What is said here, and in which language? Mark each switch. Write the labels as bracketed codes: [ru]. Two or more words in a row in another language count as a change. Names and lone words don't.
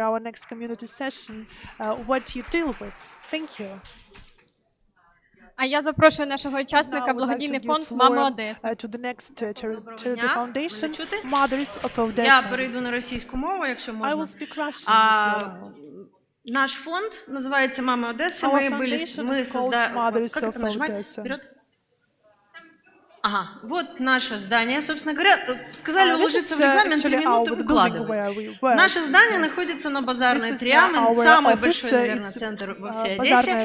[uk] А я запрошую нашого учасника, благодійний фонд «Мами Одеси». Я перейду на російську мову, якщо можна. Наш фонд називається «Мами Одеси». [ru] Мы создали... Как это нажимать? Вперед? Ага, вот наше здание, собственно говоря. Сказали уложиться в регламент 3 минуты, выкладывать. Наше здание находится на Базарной 3, самый большой, наверное, центр во всей Одессе.